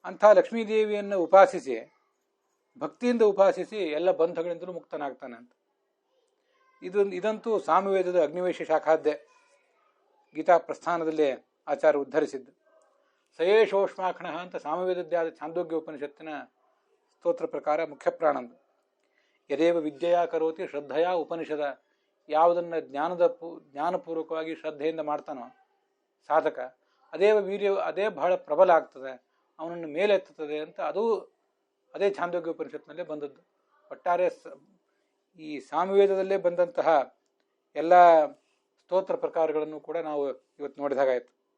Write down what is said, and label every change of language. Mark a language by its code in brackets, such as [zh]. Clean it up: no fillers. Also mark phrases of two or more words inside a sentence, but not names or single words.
[kn] ಅಂಥ ಲಕ್ಷ್ಮೀದೇವಿಯನ್ನು ಉಪಾಸಿಸಿ, ಭಕ್ತಿಯಿಂದ ಉಪಾಸಿಸಿ ಎಲ್ಲ ಬಂಧಗಳಿಂದಲೂ ಮುಕ್ತನಾಗ್ತಾನೆ ಅಂತ. ಇದಂತೂ ಸಾಮವೇದದ ಅಗ್ನಿವೇಶ ಶಾಖಾದ್ದೇ ಗೀತಾ ಪ್ರಸ್ಥಾನದಲ್ಲಿ ಆಚಾರ್ಯ ಉದ್ಧರಿಸಿದ್ದು. ಸಯೇಶೋಷ್ಮಾಖಣ ಅಂತ ಸಾಮವೇದದ್ದೇ ಆದ ಛಾಂದೋಗ್ಯ ಉಪನಿಷತ್ತಿನ ಸ್ತೋತ್ರ ಪ್ರಕಾರ ಮುಖ್ಯ ಪ್ರಾಣಂದು. [sa] ಯದೇವ ವಿದ್ಯೆಯ ಕರೋತಿ ಶ್ರದ್ಧೆಯ ಉಪನಿಷದ, [kn] ಯಾವುದನ್ನು ಜ್ಞಾನಪೂರ್ವಕವಾಗಿ ಶ್ರದ್ಧೆಯಿಂದ ಮಾಡ್ತಾನೋ ಸಾಧಕ, ಅದೇ ಬಹಳ ಪ್ರಬಲ ಆಗ್ತದೆ, ಅವನನ್ನು ಮೇಲೆತ್ತುತ್ತದೆ ಅಂತ ಅದೇ ಛಾಂದೋಗ್ಯ ಉಪನಿಷತ್ನಲ್ಲೇ ಬಂದದ್ದು. ಒಟ್ಟಾರೆ ಈ ಸಾಮವೇದದಲ್ಲೇ ಬಂದಂತಹ ಎಲ್ಲ ಸ್ತೋತ್ರ ಪ್ರಕಾರಗಳನ್ನು ಕೂಡ ನಾವು ಇವತ್ತು ನೋಡಿದಾಗಾಯಿತು.